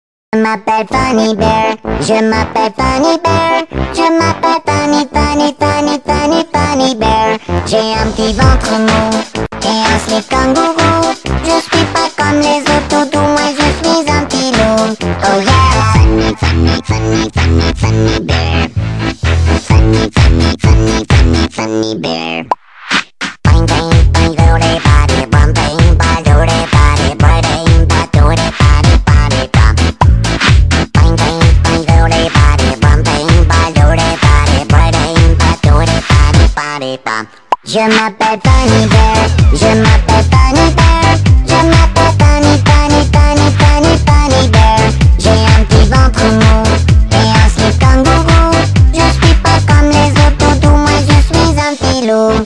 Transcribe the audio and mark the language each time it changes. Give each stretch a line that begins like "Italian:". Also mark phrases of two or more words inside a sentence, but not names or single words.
French: Je m'appelle Funny Bear, je m'appelle Funny Bear, je m'appelle Funny Bear. J'ai un petit ventre mou et un slip kangourou. Je suis pas comme les autres toutous, moi je suis un petit loup.
English: Oh yeah! Funny Bear. Funny Bear. Bang bang bang doody body bum bang ba doody body bang ba doody body body bum. Bang bang bang doody body bum bang ba doody body bang ba doody body body bum.
French: Je m'appelle Funny Bear, je m'appelle Funny Bear, je m'appelle Funny Bear. J'ai un petit ventre mou et un slip kangourou. Je suis pas comme les autres toutous, moi je suis un petit loup.